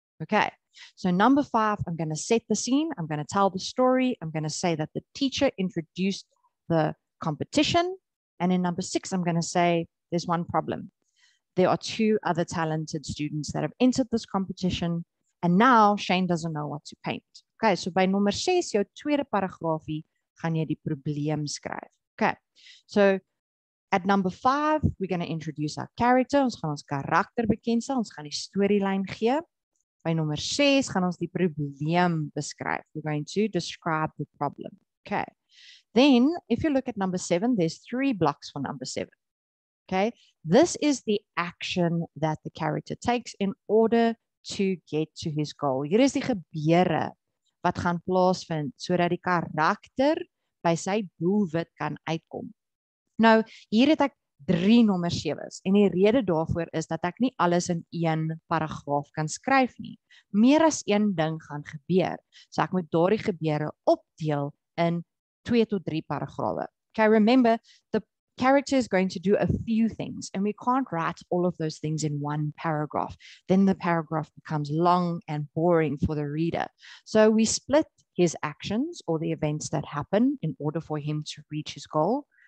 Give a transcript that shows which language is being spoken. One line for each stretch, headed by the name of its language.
English: Okay, so number 5, I'm going to set the scene, I'm going to tell the story, I'm going to say that the teacher introduced the competition. And in number 6, I'm going to say there's one problem. There are 2 other talented students that have entered this competition, and now Shane doesn't know what to paint. Okay, so
Afrikaans: by nummer 6, jou tweede paragraafie, gaan jy die probleem skryf.
English: Okay, so at number 5, we're going to introduce our character.
Afrikaans: Ons gaan ons karakter bekendstel, ons gaan die storyline gee. By nummer 6 gaan ons die probleem beskryf.
English: We're going to describe the problem. Okay. Then, if you look at number 7, there's 3 blocks for number 7. Okay, this is the action that the character takes in order to get to his goal.
Afrikaans: Hier is die gebeure wat gaan plaasvind sodat die karakter by sy doelwit kan uitkom. Nou, hier het ek 3 nommer 7's en die rede daarvoor is dat ek nie alles in 1 paragraaf kan skryf nie. Meer as 1 ding gaan gebeur. So ek moet daardie gebeure opdeel in 2 tot 3 paragrawe.
English: Okay, remember, the character is going to do a few things, and we can't write all of those things in 1 paragraph. Then the paragraph becomes long and boring for the reader. So we split his actions or the events that happen in order for him to reach his goal.